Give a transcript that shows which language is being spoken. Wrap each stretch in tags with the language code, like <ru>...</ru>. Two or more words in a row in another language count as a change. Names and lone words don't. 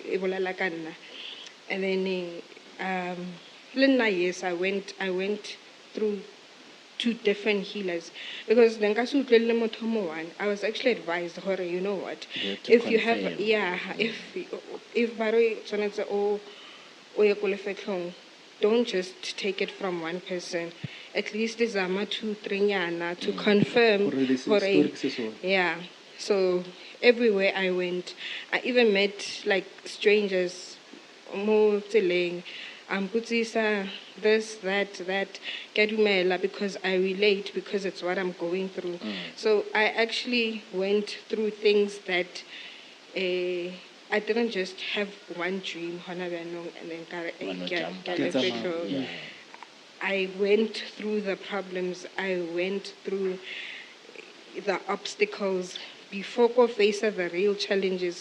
<en>and then yes, I went through 2 different healers, because I was actually advised, you know what, if you have if Barry don't just take it from one person, at least zama 2, 3 nyana to confirm yeah. So everywhere I went, I even met like strangers</en> <tn>mo tseleng,</tn> <en>Putsisa, this, that, Kadumela, because I relate, because it's what I'm going through. So I actually went through things that I didn't just have one dream, and then I went through the problems, I went through the obstacles before I face the real challenges.</en>